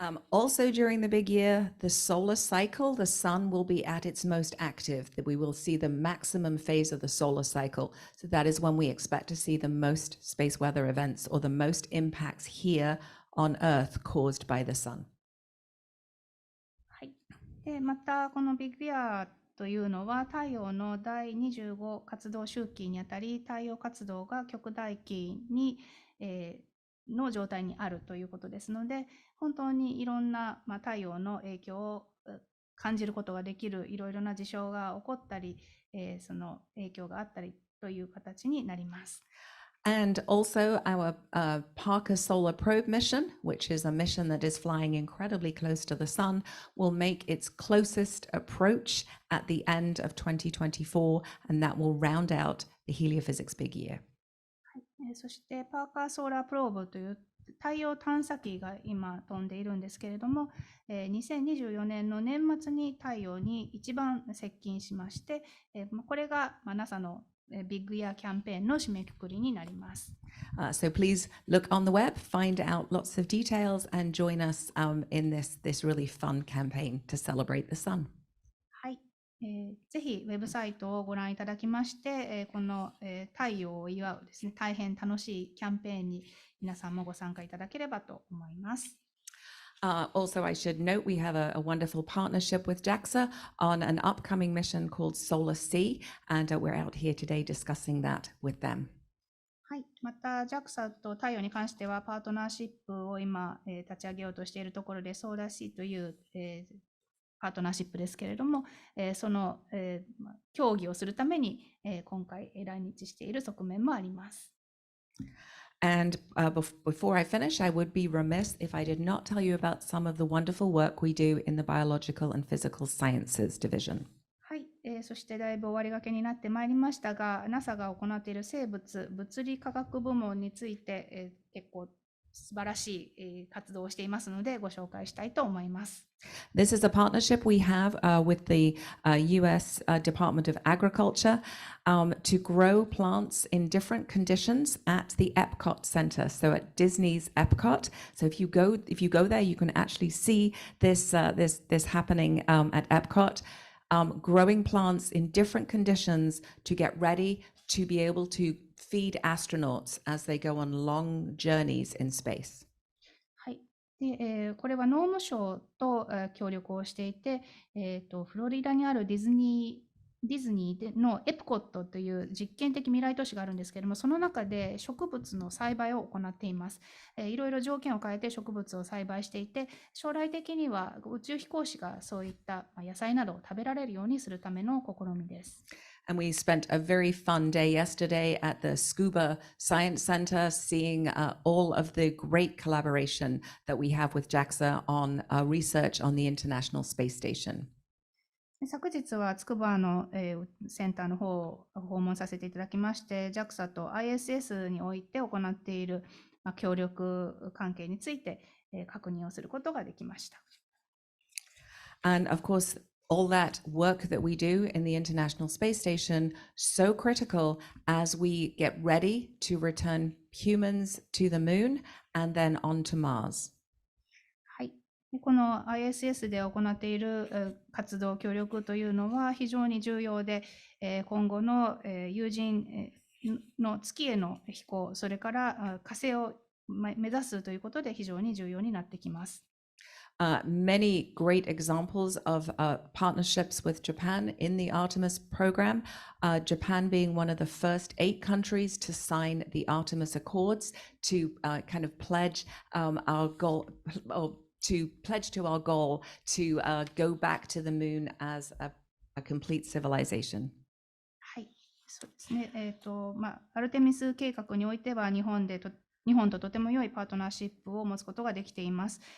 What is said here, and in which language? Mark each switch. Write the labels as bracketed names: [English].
[English] Also during the big year, the solar cycle, the sun will be at its most active. We will see the maximum phase of the solar cycle. So that is when we expect to see the most space weather events or the most impacts here on Earth caused by the sun. [Japanese] はい。で、またこのビッグイヤーというのは太陽の第25活動周期にあたり、太陽活動が極大期に、の状態にあるということですので、本当にいろんな、太陽の影響を感じることができるいろいろな事象が起こったり、その影響があったりという形になります。 [English] And also our Parker Solar Probe mission, which is a mission that is flying incredibly close to the sun, will make its closest approach at the end of 2024, and that will round out the Heliophysics Big Year. [Japanese] そしてパーカーソーラープローブという太陽探査機が今飛んでいるんですけれども、2024年の年末に太陽に一番接近しまして、これが NASA のビッグイヤーキャンペーンの締めくくりになります。 [English] So please look on the web, find out lots of details, and join us in this really fun campaign to celebrate the sun. [Japanese] はい。ぜひウェブサイトをご覧いただきまして、この、太陽を祝うですね、大変楽しいキャンペーンに皆さんもご参加いただければと思います。 [English] Also, I should note we have a wonderful partnership with JAXA on an upcoming mission called Solar Sea, and we're out here today discussing that with them. [Japanese] はい、また JAXA と太陽に関してはパートナーシップを今、立ち上げようとしているところで、ソーラーシーという、パートナーシップですけれども、その、協議をするために、今回来日している側面もあります。 [English] And before I finish, I would be remiss if I did not tell you about some of the wonderful work we do in the Biological and Physical Sciences Division. [Japanese] はい、そしてだいぶ終わりがけになってまいりましたが、NASA が行っている生物・物理科学部門について、結構素晴らしい活動をしていますのでご紹介したいと思います。 [English] This is a partnership we have with the US Department of Agriculture to grow plants in different conditions at the Epcot Center, so at Disney's Epcot. So if you go there, you can actually see this happening at Epcot, growing plants in different conditions to get ready to be able to feed astronauts as they go on long journeys in space. [Japanese] でこれは農務省と協力をしていて、フロリダにあるディズニーのエプコットという実験的未来都市があるんですけれども、その中で植物の栽培を行っています。いろいろ条件を変えて植物を栽培していて、将来的には宇宙飛行士がそういった野菜などを食べられるようにするための試みです。 [English] And we spent a very fun day yesterday at the Scuba Science Center, seeing all of the great collaboration that we have with JAXA on research on the International Space Station. [Japanese] 昨日は筑波のセンターの方を訪問させていただきまして、JAXA と ISS において行っている協力関係について確認をすることができました。 [English] And of course, all that work that we do in the International Space Station, so critical as we get ready to return humans to the moon and then on to Mars. [Japanese] はい。この ISS で行っている活動協力というのは非常に重要で、今後の有人の月への飛行、それから火星を目指すということで非常に重要になってきます。 [English] Many great examples of partnerships with Japan in the Artemis program, Japan being one of the first 8 countries to sign the Artemis Accords to kind of pledge our goal, or to pledge to our goal to go back to the moon as a complete civilization. [Japanese] はい、そうですね。アルテミス計画においては日本ととても良いパートナーシップを持つことができています。